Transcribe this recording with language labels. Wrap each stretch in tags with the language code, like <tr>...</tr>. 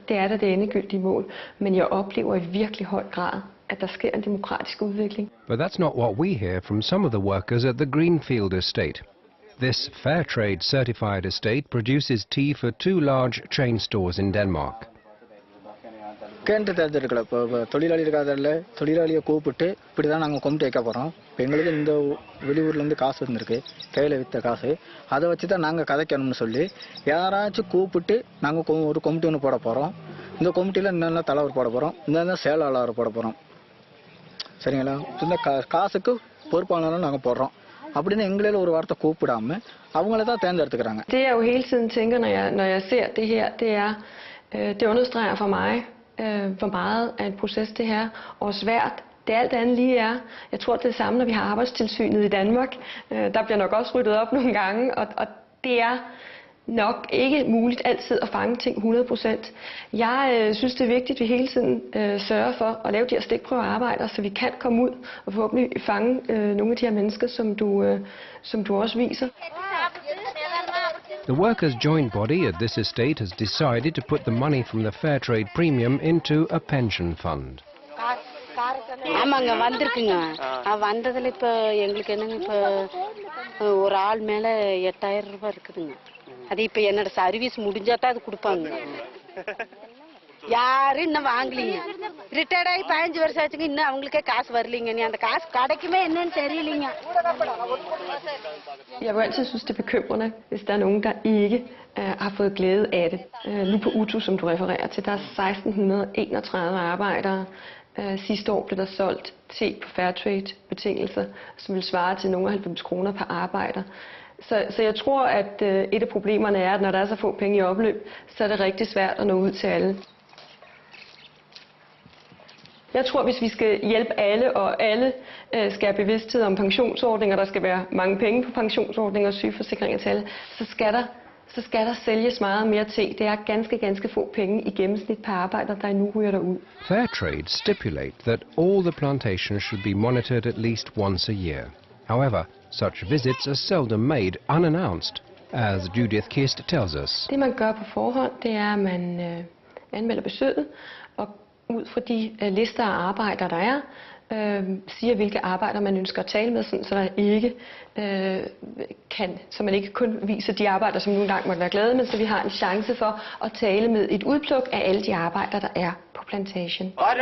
<da>Det er da det endegyldige mål, men jeg oplever i virkelig høj grad, at der sker en demokratisk udvikling.</da> <en>But that's not what we hear from some of the workers at the Greenfield estate. This Fairtrade certified estate produces tea for 2 large chain stores in Denmark.</en> <ta>Canned தேர்ந்தெடுக்கல. இப்போ தொழிலாளிகளுக்காக தொழிலாளியை கூப்பிட்டு இப்படி தான் நாங்கள் கொண்டு வைக்க போகிறோம். இப்போ எங்களுக்கு இந்த வெளியூர்லேருந்து காசு இருந்திருக்கு, கையில் விற்ற காசு, அதை வச்சு தான் நாங்கள் கதைக்கணும்னு சொல்லி யாராச்சும் கூப்பிட்டு நாங்கள் ஒரு கமிட்டி ஒன்று போட போகிறோம். இந்த கமிட்டியில் என்னென்ன தலைவர் போட போகிறோம், இந்த செயலாளர் போட போகிறோம். சரிங்களா? இந்த காசுக்கு பொறுப்பாளரும் நாங்கள் போடுறோம் அப்படின்னு எங்களால் ஒரு வார்த்தை கூப்பிடாம அவங்கள தான் தேர்ந்தெடுத்துக்கிறாங்க.</ta> <da>Det jeg jo hele tiden tænker, når jeg ser det her, det understreger for mig, hvor meget af en proces det her, og svært det alt andet lige er. Jeg tror, det er det samme, når vi har arbejdstilsynet i Danmark. Der bliver nok også ryddet op nogle gange, og det er nok ikke muligt altid at fange ting 100%. Jeg synes, det er vigtigt, at vi hele tiden sørger for at lave de her stikprøvearbejder, så vi kan komme ud og forhåbentlig fange nogle af de her mennesker, som du også viser.</da> <en>The workers' joint body at this estate has decided to put the money from the fair trade premium into a pension fund.</en> <ta>ஆமாங்க வந்திருக்குங்க வந்ததுல இப்ப எங்களுக்கு என்னங்க இப்ப ஒரு ஆள் மேல 8000 ரூபாய் இருக்குதுங்க அது இப்ப என்னோட சர்வீஸ் முடிஞ்சாதான் அது கொடுப்பாங்க யாரும் இன்னும் வாங்கலீங்க ரிட்டையர்ட் ஆகி 15 வருஷம் ஆச்சுங்க இன்னும் அவங்களுக்கே காசு வரலீங்க நீ அந்த காசு கிடைக்குமே என்னன்னு தெரியலீங்க.</ta> <da>Jeg vil altid synes, det er bekymrende, hvis der er nogen, der ikke har fået glæde af det. Lige på UTU, som du refererer til, der er 1631 arbejdere. Sidste år blev der solgt te på Fairtrade-betingelser, som vil svare til nogle 90 kroner per arbejder. Så jeg tror, at et af problemerne er, at når der er så få penge i opløb, så er det rigtig svært at nå ud til alle. Jeg tror, hvis vi skal hjælpe alle, og alle skal have bevidsthed om pensionsordninger, der skal være mange penge på pensionsordninger og sygeforsikringer til alle, så skal der sælges meget mere te. Det er ganske få penge i gennemsnit per arbejder, der endnu ryger derud.</da> <en>Fairtrade stipulate that all the plantations should be monitored at least once a year. However, such visits are seldom made unannounced, as Judith Kist tells us.</en> <da>Det man gør på forhånd, det er, at man anmelder besøget, og ud fra de lister af arbejdere, der er, siger, hvilke arbejder man ønsker at tale med, sådan, så man ikke kun viser de arbejdere, som nogle gange måtte være glade, men så vi har en chance for at tale med et udpluk af alle de arbejdere, der er på plantation.</da>